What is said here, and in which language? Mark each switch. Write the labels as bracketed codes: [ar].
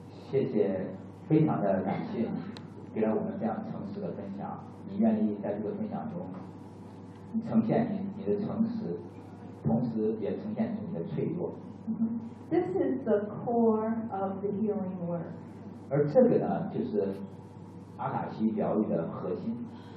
[zh] 谢谢，非常的感谢你给了我们这样诚实的分享，你愿意在这个分享中呈现 你的诚实，同时也呈现你的脆弱。 [en] This is the core of the healing work. [zh] 而这个呢就是阿卡西疗愈的核心。